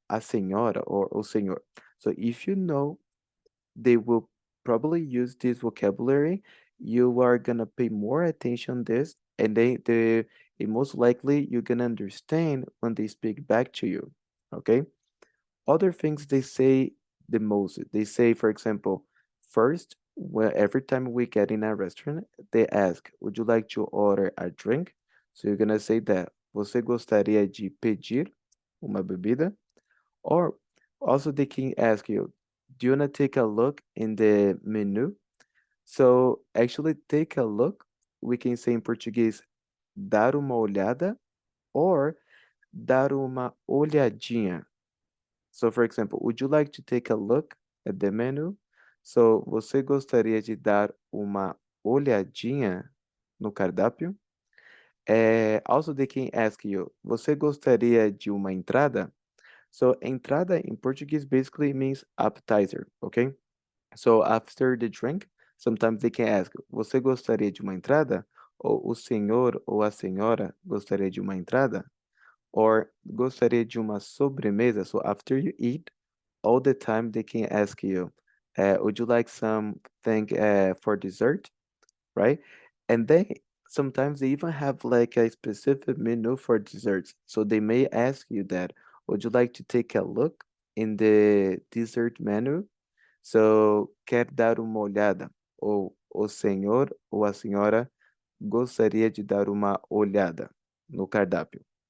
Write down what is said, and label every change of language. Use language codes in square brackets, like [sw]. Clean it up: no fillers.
[en] A senhora or o senhor. So if you know they will probably use this vocabulary, you are gonna pay more attention this, and it most likely you're gonna understand when they speak back to you. Okay. Other things they say the most. They say, for example, first, well, every time we get in a restaurant, they ask, "Would you like to order a drink?" So you're gonna say that. [pt] Você gostaria de pedir uma bebida? [en] Or also they can ask you, do you want to take a look in the menu? So actually take a look, we can say in Portuguese, [pt] dar uma olhada [en] or [pt] dar uma olhadinha. [en] So for example, would you like to take a look at the menu? [pt] So você gostaria de dar uma olhadinha no cardápio? [en] Also they can ask you, [pt] você gostaria de uma entrada? [en] So entrada in Portuguese basically means appetizer, okay? So after the drink, sometimes they can ask, [pt] você gostaria de uma entrada? Ou o senhor ou a senhora gostaria de uma entrada? Or gostaria de uma sobremesa? [en] So after you eat, all the time they can ask you, would you like something for dessert? Right? And they sometimes they even have like a specific menu for desserts. So they may ask you that, would you like to take a look in the dessert menu? [pt] So, quer dar uma olhada? Ou o senhor ou a senhora gostaria de dar uma olhada no cardápio?